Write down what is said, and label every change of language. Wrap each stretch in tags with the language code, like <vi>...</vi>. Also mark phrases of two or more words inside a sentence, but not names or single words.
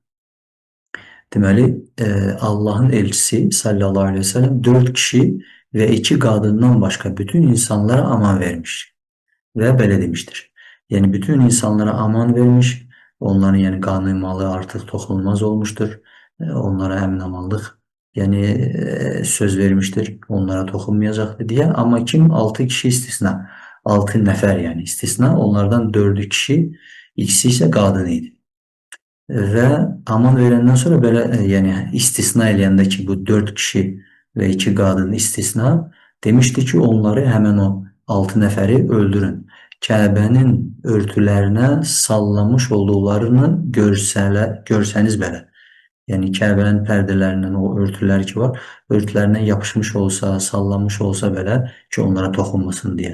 <az>Deməli, Allah'ın elçisi</az> <ar>صلى الله عليه وسلم</ar> <az>4 kişi ve 2 qadından başqa bütün insanlara aman vermiş və belə demiştir. Yəni bütün insanlara aman vermiş, onların yani qanı malı artıq toxunulmaz olmuştur. Onlara əmin-amanlıq yani söz vermiştir. Onlara toxunmayacaqdır diye. Ama kim? 6 kişi istisna. 6 nəfər yani istisna. Onlardan 4'ü kişi, ikisi ise qadın idi. Ve aman verenden sonra belə yani istisna eləyəndə ki bu 4 kişi ve 2 qadın istisna demişti ki onları hemen o 6 nəfəri öldürün. Kəbənin örtülerine sallamış olduqlarını görsəniz belə. Yəni Kəbənin pərdələrindən o örtülər ki var, örtülərindən yapışmış olsa, sallanmış olsa belə ki onlara toxunmasın diye.</az>